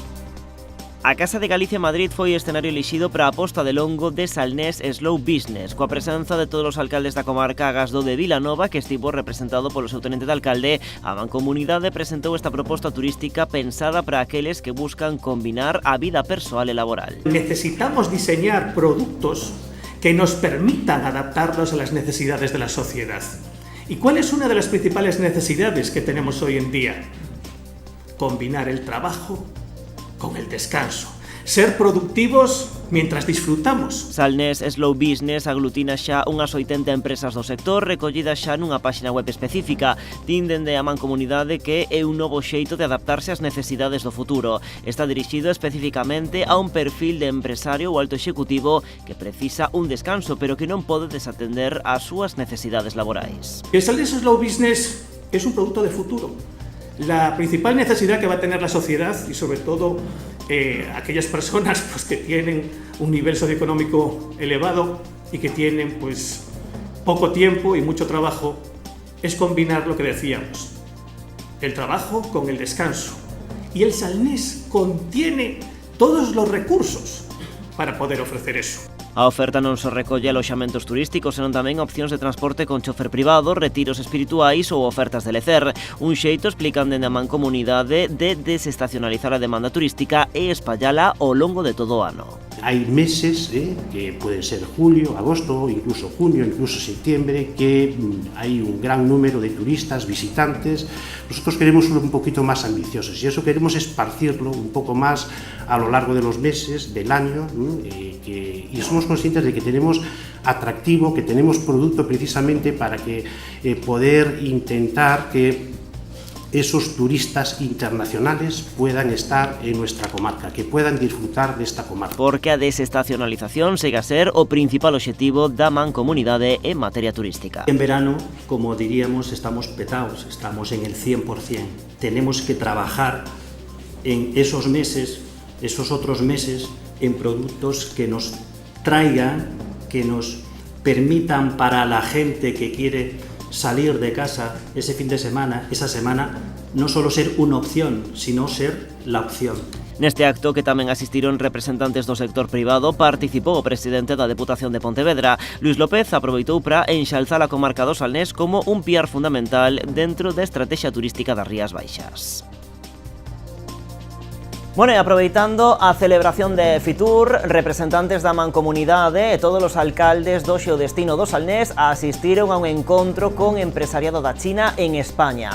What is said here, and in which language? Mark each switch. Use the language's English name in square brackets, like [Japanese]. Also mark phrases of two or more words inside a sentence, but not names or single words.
[Galician] A Casa de Galicia Madrid foi escenario elixido para a posta de longo de Salnés Slow Business, coa presenza de todos os alcaldes da comarca agás do de Vilanova, que estivo representado polo seu tenente de alcalde. A Mancomunidade presentou esta proposta turística pensada para aqueles que buscan combinar a vida persoal e laboral. [Spanish] Necesitamos diseñar productos que nos permitan adaptarnos a las necesidades de la sociedad. ¿Y cuál es una de las principales necesidades que tenemos hoy en día? Combinar el trabajo con el descanso. Ser productivos mientras disfrutamos. [Galician] Salnés Slow Business aglutina xa unhas 80 empresas do sector recollidas xa nunha páxina web específica. Din dende a Mancomunidade que é un novo xeito de adaptarse ás necesidades do futuro. Está dirixido especificamente a un perfil de empresario ou alto executivo que precisa un descanso, pero que non pode desatender as súas necesidades laborais. [Spanish] El Salnés Slow Business es un producto de futuro. La principal necesidad que va a tener la sociedad y sobre todo aquellas personas pues, que tienen un nivel socioeconómico elevado y que tienen pues, poco tiempo y mucho trabajo es combinar lo que decíamos, el trabajo con el descanso. Y el Salnés contiene todos los recursos para poder ofrecer eso. [Galician] A oferta non só recolle aloxamentos turísticos, senón tamén opcións de transporte con chofer privado, retiros espirituais ou ofertas de lecer. Un xeito, explican dende a Mancomunidade, de desestacionalizar a demanda turística e espallala ao longo de todo o ano. [Spanish] Hay meses, que pueden ser julio, agosto, incluso junio, incluso septiembre, que hay un gran número de turistas, visitantes. Nosotros queremos ser un poquito más ambiciosos y eso queremos esparcirlo un poco más a lo largo de los meses, del año, y somos conscientes de que tenemos atractivo, que tenemos producto precisamente para que poder intentar que esos turistas internacionales puedan estar en nuestra comarca, que puedan disfrutar de esta comarca. [Galician] Porque a desestacionalización segue a ser o principal obxectivo da Mancomunidade en materia turística. [Spanish] En verano, como diríamos, estamos petados, estamos en el 100%. Tenemos que trabajar en esos meses, esos otros meses, en productos que nos traigan, que nos permitan para la gente que quiere salir de casa ese fin de semana, esa semana, no solo ser una opción, sino ser la opción. [Galician] Neste acto, que tamén asistiron representantes do sector privado, participou o presidente da Deputación de Pontevedra. Luis López aproveitou para enxalzar a comarca do Salnés como un piar fundamental dentro da estrategia turística das Rías Baixas. Bueno, e aproveitando a celebración de Fitur, representantes da Mancomunidade e todos os alcaldes do xeodestino do Salnés asistiron a un encontro con empresariado da China en España.